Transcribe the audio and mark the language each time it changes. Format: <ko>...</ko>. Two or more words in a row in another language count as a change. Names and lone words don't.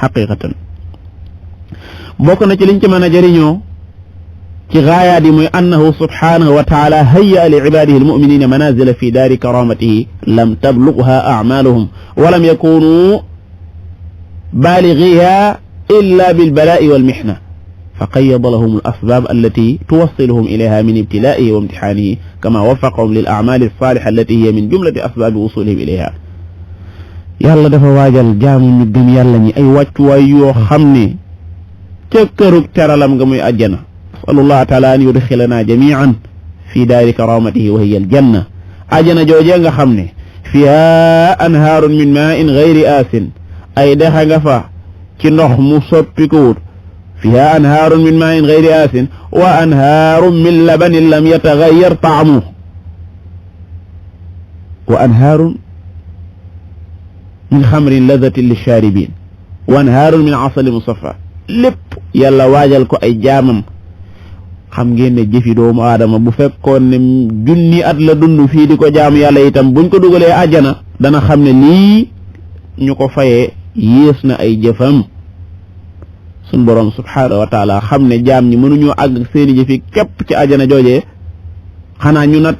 <wo>bokk na ci liñ ci mën a jëriñoo ci gaayaat yi muy</wo> <ar>أنه سبحانه وتعالى هيأ لعباده المؤمنين منازل في دار كرامته لم تبلغها أعمالهم و لم يكونوا بالغيها إلا بالبلاء والمحنة فقيض لهم الأسباب التي توصلهم إليها من ابتلائه وامتحانه كما وفقهم للأعمال الصالحة التي هي من جملة أسباب وصولهم إليها</ar> <wo>yàlla dafa waajal jaamu ñu gëm yàlla ñi ay wàccuwaay yoo xam ne ca kërug teralam nga muy àjjana</wo> <ar>أسأل الله تعالى أن يدخلنا جميعا في دار كرامته وهي الجنة</ar> <wo>àjjana joojee nga xam ne</wo> <ar>فيها أنهار من ماء غير آسن</ar> <wo>ay dexa nga fa ci ndox mu soppikuwut</wo> <ar>فيها أنهار من ماء غير آس وأنهار من لبن لم يتغير طعمه وأنهار من خمر لذة للشاربين وأنهار من عسل مصفى</ar> <wo>lépp yàlla waajal ko ay jaamam xam ngeen ne jëfi doomu aadama bu fekkoon ne junni at la dund fii di ko jaamu yàlla itam buñ ko dugalee àjjana dana xam ne lii ñu ko fayee yées na ay jëfam suñ borom</wo> <ar>سبحانه وتعالى</ar> <wo>xam ne jaam ñi mënuñoo àgg ak seeni jëfi képp ci àjjana joojee xanaa ñu nattu</wo>